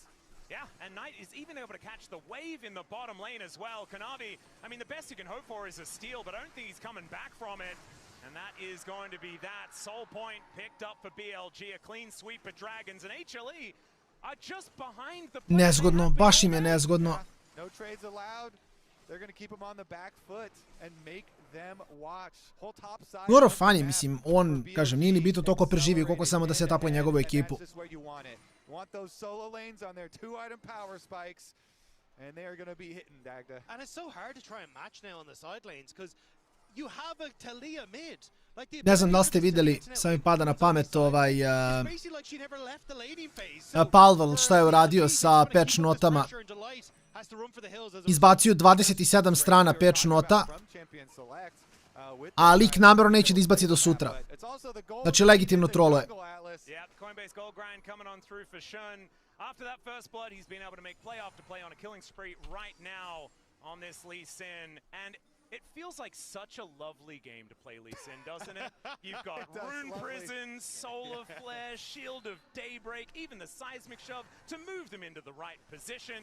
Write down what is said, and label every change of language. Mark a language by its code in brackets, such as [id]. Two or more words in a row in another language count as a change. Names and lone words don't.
[en] Yeah, and Knight is even able to catch the wave in the bottom lane as well. Kanavi, I mean, the best you can hope for is a steal, but I don't think he's coming back from it. And that is going to be that. Soul Point picked up for BLG, a clean sweep of Dragons, and HLE are just behind the... [sr] Nezgodno, baš im je nezgodno. [en] No trades allowed. They're going to keep him on the back foot and make them watch. Whole top side. [sr] Dobro, fanje, mislim, on, kažem, nije ni bitno toliko preživio koliko samo da se tapuje njegovu ekipu. [en] That's just where you want it. You want those solo lanes on their 2-item power spikes, and they are going to be hitting Dagda. And it's so hard to try and match now on the side lanes, because you have a Talia mid. [sr] Ne znam da li ste vidjeli, sad mi pada na pamet Palvel šta je uradio sa patch notama. Izbacio 27 strana patch nota, a lik namjerno neće da izbaci do sutra. Znači legitimno troluje. [en] After that first blood, he's been able to make play after play on a killing spree right now on this Lee Sin. And it feels like such a lovely game to play Lee Sin, doesn't it? You've got Rune Prison, Solar Flare, Shield of Daybreak, even the Seismic Shove to move them into the right position.